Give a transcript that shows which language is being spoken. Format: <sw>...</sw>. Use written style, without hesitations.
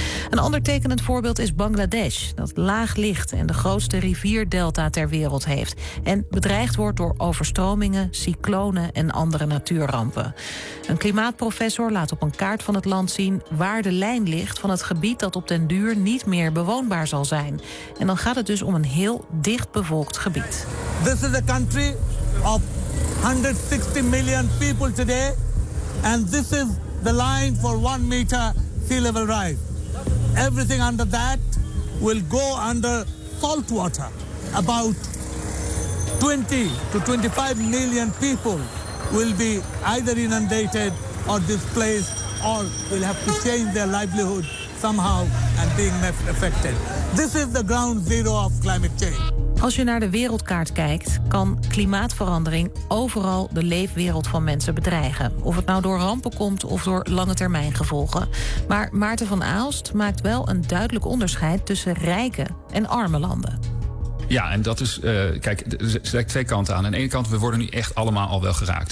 <nl>Een ander tekenend voorbeeld is Bangladesh, dat laag ligt en de grootste rivierdelta ter wereld heeft en bedreigd wordt door overstromingen, cyclonen en andere natuurrampen. Een klimaatprofessor laat op een kaart van het land zien waar de lijn ligt van het gebied dat op den duur niet meer bewoonbaar zal zijn. En dan gaat het dus om een heel dichtbevolkt gebied.</nl> <en>This is a country of 160 million people today and this is the line for 1 meter sea level rise. Everything under that will go under salt water. About 20 to 25 million people will be either inundated or displaced or will have to change their livelihood somehow and being affected. This is the ground zero of climate change.</en> <nl>Als je naar de wereldkaart kijkt, kan klimaatverandering overal de leefwereld van mensen bedreigen. Of het nou door rampen komt of door lange termijn gevolgen. Maar Maarten van Aalst maakt wel een duidelijk onderscheid tussen rijke en arme landen. Ja, en dat is, er zijn twee kanten aan. Aan de ene kant, we worden nu echt allemaal al wel geraakt.</nl>